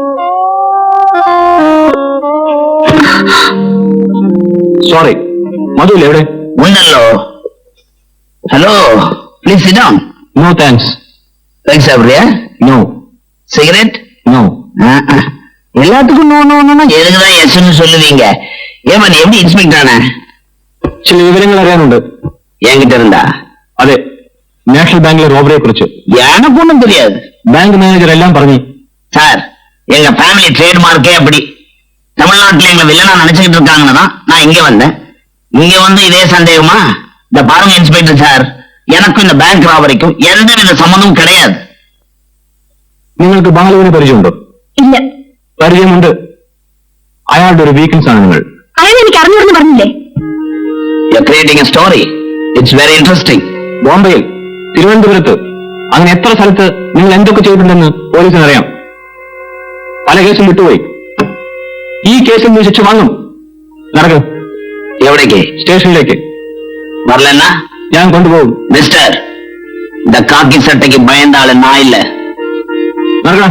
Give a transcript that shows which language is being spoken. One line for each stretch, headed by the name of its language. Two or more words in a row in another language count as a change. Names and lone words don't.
Malayalam: സോറി, മധു ഇല്ല എവിടെ? ഉണ്ടല്ലോ. ഹലോ,
English: please sit down. No thanks.
Tamil: സാപ്പിടുறியா?
Malayalam: നോ. സിഗരറ്റ്? നോ.
Tamil: இல்ல எல்லாத்துக்கும் நோன்னு எதுக்குதான் எஸ்ன்னு சொல்லுவீங்க? ஏமா நீ எப்படி இன்ஸ்பெக்டர் ஆன?
Malayalam: ചില വിവരങ്ങൾ അറിയാനുണ്ട്.
Tamil: என்கிட்ட இருந்தா?
Malayalam: അതെ, നാഷണൽ ബാങ്കിലെ റോബറിയെ കുറിച്ച്.
Tamil: எனக்கு ஒண்ணும் தெரியாது.
English: bank manager
Malayalam: എല്ലാം പറഞ്ഞു.
Tamil: சார், எங்க
English: family trademark
Tamil: அப்படி. தமிழ்நாட்டுல எங்க வில்லனா நினைச்சுக்கிட்டு இருக்காங்கன்னு தான் நான் இங்க வந்தேன். இங்க வந்து இதே சந்தேகமா? இந்த பாருங்க இன்ஸ்பெக்டர் சார், எனக்கும் இந்த
English: bank robbery
Tamil: எந்தவித சம்மந்தமும் கிடையாது.
Malayalam: നിങ്ങൾക്ക് ബാലുവിനെ പരിചയമുണ്ടോ? ഇല്ല. പരിചയമുണ്ട്. അയാളുടെ ഒരു വീക്ക്നെസ് ആണ് നിങ്ങൾ. അയാൾ എനിക്ക് അറിഞ്ഞൂടെന്ന് പറഞ്ഞില്ലേ?
English: You're creating a story. It's very interesting.
Malayalam: ബോംബെയിൽ, തിരുവനന്തപുരത്ത്, അങ്ങനെ എത്ര സ്ഥലത്ത് നിങ്ങൾ എന്തൊക്കെ ചെയ്തിട്ടുണ്ടെന്ന് പോലീസിന് അറിയാം. പല കേസും വിട്ടുപോയി. ഈ കേസിൽ നീ ശിക്ഷ വാങ്ങും. നടക്കും.
Tamil: எவடைக்கு?
Malayalam: സ്റ്റേഷനിലേക്ക്.
Tamil: வரலன்னா
Malayalam: ഞാൻ കൊണ്ടുപോകും.
Tamil: மிஸ்டர், இந்த காக்கி சட்டைக்கு பயந்த ஆளு நான் இல்ல.
Malayalam: നടക്കണം.